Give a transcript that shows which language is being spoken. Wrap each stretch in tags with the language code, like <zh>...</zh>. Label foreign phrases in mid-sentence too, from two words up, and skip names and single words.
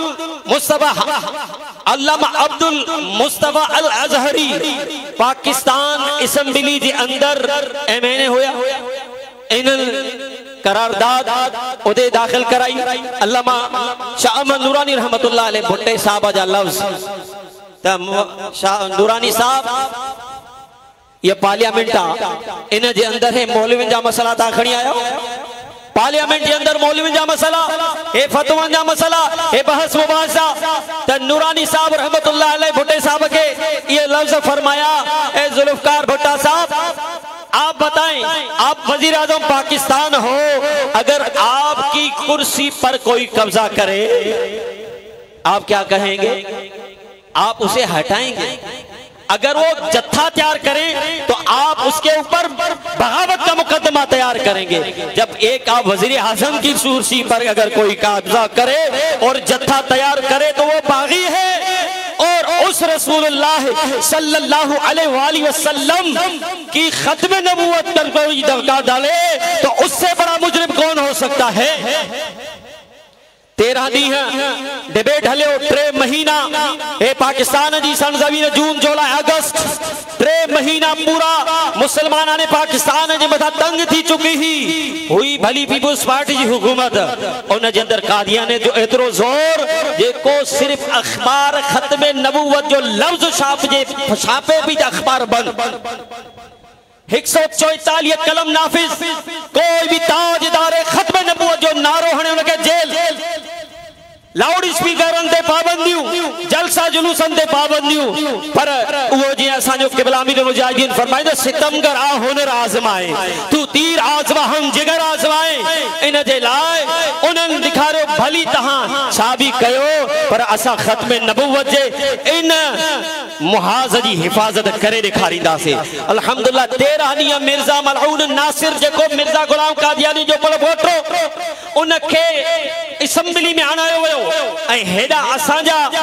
<sd>मुस्तफा अल अजहरी पाकिस्तान असेंबली जे अंदर एमएनए होया इन करारदाद उदे दाखिल कराई। अल्लामा शाह अहमद नूरानी</sd> <ar>رحمة الله عليه</ar> <sd>भुट्टे साहब जा लफ्ज शाह नूरानी साहब ये पार्लियामेंट आ इन जे अंदर है मौलवी जा मसला ता खणी आयो पार्लियामेंट के अंदर मौलवी जा मसला ए फतवा जा मसला ए बहस मुबाहिसा त नूरानी साहब</sd> <ar>رحمة الله عليه</ar> <sd>भुट्टे साहब के ये लफ्ज फरमाया ए जुल्फकार भुट्टा साहब</sd> <ur>آپ بتائیں آپ وزیر اعظم پاکستان ہو اگر آپ کی کرسی پر کوئی قبضہ کرے آپ کیا کہیں گے آپ اسے ہٹائیں گے اگر وہ جتھا تیار کریں تو آپ اس کے اوپر بغاوت کا مقدمہ تیار کریں گے جب ایک آپ وزیر اعظم کی کرسی پر اگر کوئی قبضہ کرے اور جتھا تیار کرے تو وہ باغی ہے اور اس رسول اللہ</ur> <ar>صلى الله عليه وسلم</ar> <ur>کی ختم نبوت پر کوئی دغا ڈالے تو اس سے بڑا مجرم کون ہو سکتا ہے</ur> <sd>13 ॾींहं डिबेट हलियो 3 महीना ए पाकिस्तान जी सरज़मीन जून जुलाई अगस्त 3 महीना पूरा मुसलमाना ने पाकिस्तान जे मथा तंग थी चुकी हुई भली पीपुल्स पार्टी जी हुकूमत उन जे अंदर कादियाने जो एतरो जोर जेको सिर्फ अखबार खत्म नबूवत जो लफ्ज छापे भी अखबार बंद 144 कलम नाफिज कोई भी ताजदार खत्म नबूवत जो नारो हणे उनके जेल लाउड स्पीकर ते पाबंदियों जलसा जुलूसन ते पाबंदियों पर वो जी असांजो क़िबला अमीरुल मुजाहिदीन फरमाइंदो</sd> <ur>ستمگر آ ہنر آزمائے تو تیر آزما ہم جگر آزمائے</ur> <sd>इन जे लाए उन्हनि दिखारो भली तहां छा भी कयो पर असा खत्म नबूवत जे इन मुहाज जी हिफाजत करे दिखारींदासे अल्हम्दुलिल्लाह 13 ॾींहं मिर्ज़ा मलऊन नासिर जेको मिर्ज़ा गुलाम कादियानी जो पल वोटरो उनखे असेंबली में आणायो वियो ऐं हेॾा असांजा</sd>